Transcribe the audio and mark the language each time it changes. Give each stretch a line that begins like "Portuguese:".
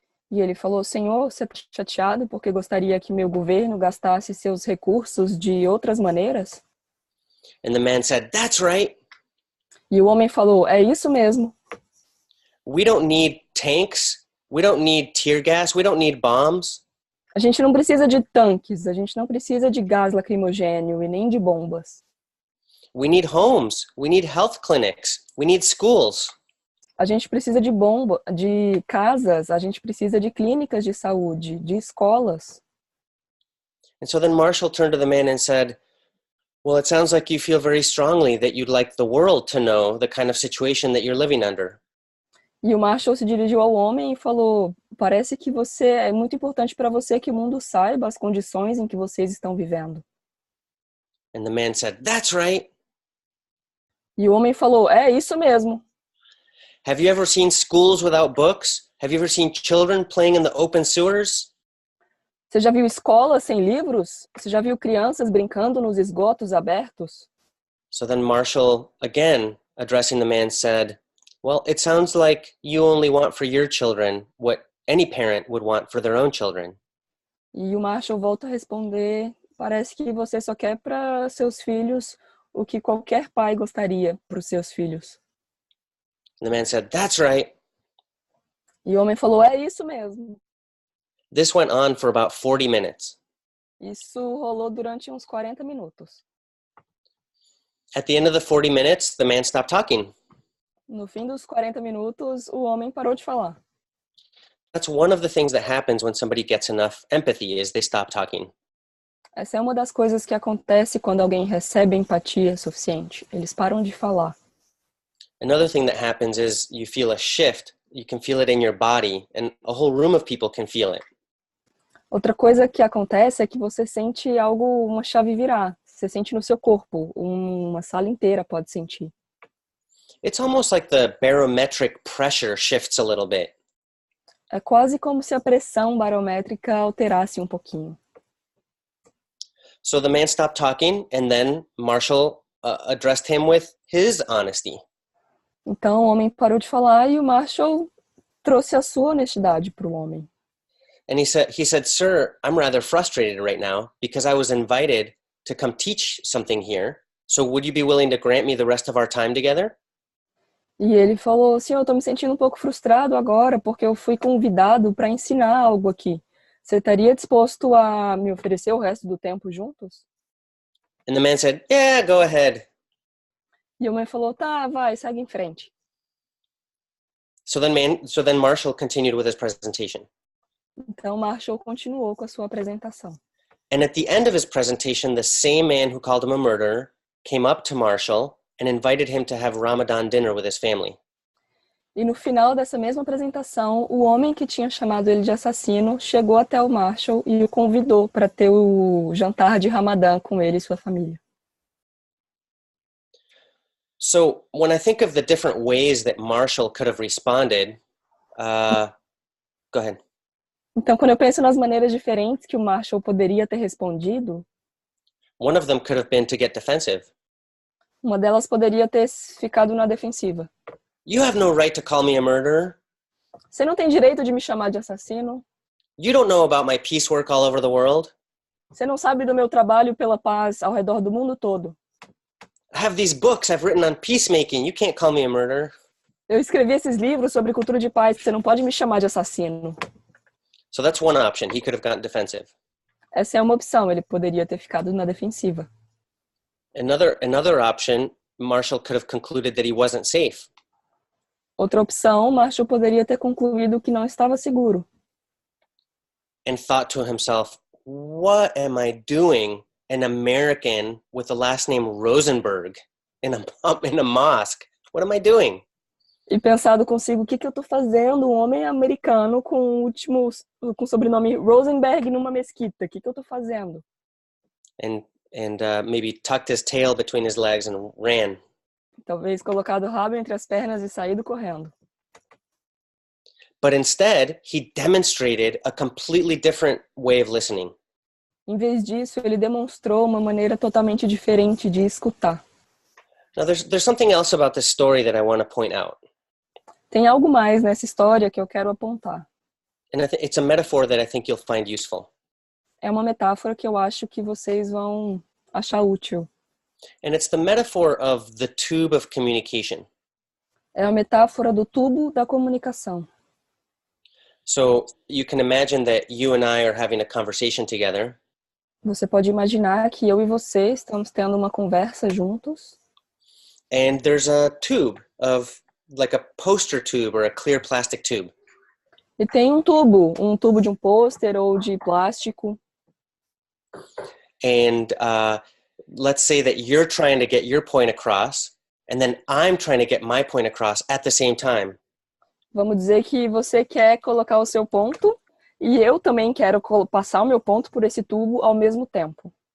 Portuguese: E ele falou, senhor, você está chateado porque gostaria que meu governo gastasse seus recursos de outras maneiras?
English: And the man said, "That's right.
Portuguese: E o homem falou, é isso mesmo.
English: We don't need tanks. We don't need tear gas. We don't need bombs.
Portuguese: A gente não precisa de tanques, a gente não precisa de gás lacrimogênio e nem de bombas.
English: We need homes. We need health clinics. We need schools.
Portuguese: A gente precisa de casas, a gente precisa de clínicas de saúde, de escolas.
English: And so then Marshall turned to the man and said, "Well, it sounds like you feel very strongly that you'd like the world to know the kind of situation that you're living under."
Portuguese: E o Marshall se dirigiu ao homem e falou, parece que é muito importante para você que o mundo saiba as condições em que vocês estão vivendo.
English: And the man said, "That's right.
Portuguese: E o homem falou, é isso mesmo.
English: Have you ever seen schools without books? Have you ever seen children playing in the open sewers?"
Portuguese: Você já viu escolas sem livros? Você já viu crianças brincando nos esgotos abertos?
English: So then Marshall again addressing the man, said, "Well, it sounds like you only want for your children what any parent would want for their own children."
Portuguese: E o Marshall volta a responder: parece que você só quer para seus filhos o que qualquer pai gostaria para os seus filhos.
English: And the man said, "That's right."
Portuguese: E o homem falou: é isso mesmo.
English: This went on for about 40 minutes.
Portuguese: Isso rolou durante uns 40 minutos.
English: At the end of the 40 minutes, the man stopped talking.
Portuguese: No fim dos 40 minutos, o homem parou de falar.
English: That's one of the things that happens when somebody gets enough empathy, is they stop talking.
Portuguese: Essa é uma das coisas que acontece quando alguém recebe empatia suficiente. Eles param de falar.
English: Another thing that happens is you feel a shift. You can feel it in your body, and a whole room of people can feel it.
Portuguese: Outra coisa que acontece é que você sente algo, uma chave virar. Você sente no seu corpo. Uma sala inteira pode sentir.
English: It's almost like the barometric pressure shifts a little bit.
Portuguese: É quase como se a pressão barométrica alterasse um pouquinho.
English: So the man stopped talking, and then Marshall addressed him with his honesty.
Portuguese: Então o homem parou de falar e o Marshall trouxe a sua honestidade para o homem.
English: And he said, "Sir, I'm rather frustrated right now because I was invited to come teach something here. So would you be willing to grant me the rest of our time together?"
Portuguese: E ele falou: senhor, eu estou me sentindo um pouco frustrado agora porque eu fui convidado para ensinar algo aqui. Você estaria disposto a me oferecer o resto do tempo juntos?
English: And the man said, "Yeah, go ahead."
Portuguese: E o homem falou: tá, vai, segue em frente.
English: So then Marshall continued with his presentation.
Portuguese: Então Marshall continuou com a sua apresentação.
English: And at the end of his presentation, the same man who called him a murderer came up to Marshall and invited him to have Ramadan dinner with his family.
Portuguese: E no final dessa mesma apresentação, o homem que tinha chamado ele de assassino chegou até o Marshall e o convidou para ter o jantar de Ramadã com ele e sua família.
English: So when I think of the different ways that Marshall could have responded, go ahead.
Portuguese: Então, quando eu penso nas maneiras diferentes que o Marshall poderia ter respondido,
English: One of them could have been to get defensive.
Portuguese: uma delas poderia ter ficado na defensiva.
English: You have no right to call me a murderer.
Portuguese: Você não tem direito de me chamar de assassino.
English: You don't know about my peace work all over the world.
Portuguese: Você não sabe do meu trabalho pela paz ao redor do mundo todo.
English: I have these books I've written on peacemaking. You can't call me a murderer.
Portuguese: Eu escrevi esses livros sobre cultura de paz, você não pode me chamar de assassino.
English: So that's one option. He could have gotten defensive.
Portuguese: Essa é uma opção, ele poderia ter ficado na defensiva.
English: Another option, Marshall could have concluded that he wasn't safe.
Portuguese: Outra opção, Marshall poderia ter concluído que não estava seguro.
English: And thought to himself, what am I doing, an American with the last name Rosenberg in a mosque? What am I doing?
Portuguese: E pensado consigo, o que eu estou fazendo? Um homem americano com o sobrenome Rosenberg numa mesquita. O que eu estou fazendo?
English: And maybe tucked his tail between his legs and ran.
Portuguese: Talvez colocado o rabo entre as pernas e saído correndo.
English: But instead, he demonstrated a completely different way of listening.
Portuguese: Em vez disso, ele demonstrou uma maneira totalmente diferente de escutar.
English: Now, there's something else about this story that I want to point out.
Portuguese: Tem algo mais nessa história que eu quero apontar.
English: And it's a metaphor that I think you'll find useful.
Portuguese: É uma metáfora que eu acho que vocês vão achar útil.
English: And it's the metaphor of the tube of communication.
Portuguese: É a metáfora do tubo da comunicação.
English: So you can imagine that you and I are having a conversation together.
Portuguese: Você pode imaginar que eu e você estamos tendo uma conversa juntos.
English: And there's a tube of like a poster tube or a clear plastic tube.
Portuguese: E tem um tubo de um pôster ou de plástico.
English: And let's say that you're trying to get your point across, and then I'm trying to get my point across at the same time.
Portuguese: Vamos dizer que você quer colocar o seu ponto e eu também quero passar o meu ponto por esse tubo ao mesmo tempo.